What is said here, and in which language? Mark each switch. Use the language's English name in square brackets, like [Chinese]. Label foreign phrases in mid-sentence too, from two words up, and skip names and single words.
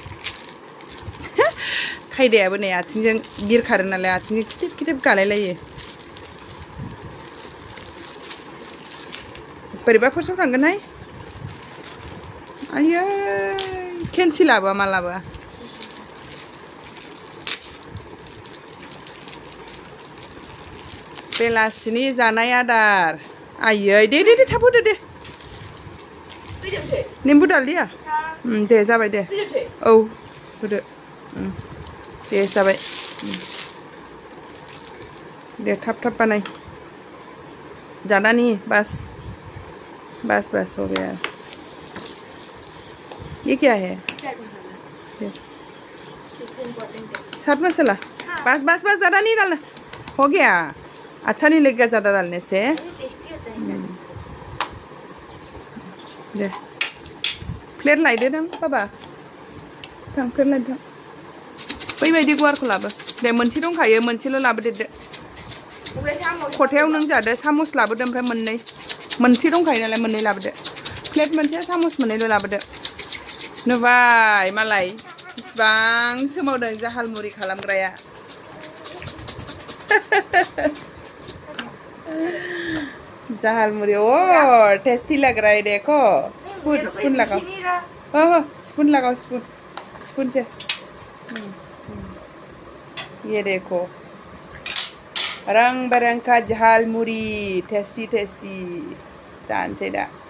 [Bodo] खायदायाबो नै आथिंजों बिरखारो नालाय आथिंजों खिथेब गालायलायो बोरैबा फार्स्टआव थांगोनहाय आयै केन्सि लाबोआ मा लाबोआ बेलासिनि जानाय आदार आयै दे थाब होदो दे निम्बु डालदिया दे जाबाय दे औ होदो दे जाबाय दे थाब बानाय [Hindi] ज़्यादा नहीं बस हो गया ये क्या है चाट मसाला बस ज़्यादा नहीं डालना हो गया अच्छा नहीं लगेगा ज़्यादा डालने से [Bodo] दे प्लेट लायदो नों बाबा थां प्लेट लायदो बैबायदि गुवारखौ लाबो दे मोनसे दंखायो मोनसेल' लाबोदेरदो खथायाव नों जादो सामस लाबोदो ओमफ्राय मोनसे दंखायो नालाय मोननै लाबोदो प्लेट मोनसे सामस मोननैल' लाबोदो नुबाय मालाय बिसिबां सोमावदों जाहाल मुरि खालामग्राया [Hindi] जाहाल मुरी ओ टेस्टी लग रहा है देखो स्पून लगाओ स्पून लगाओ स्पून से ये देखो रंग बिरंग का झाल मुरी टेस्टी [Bodo] जानसै दा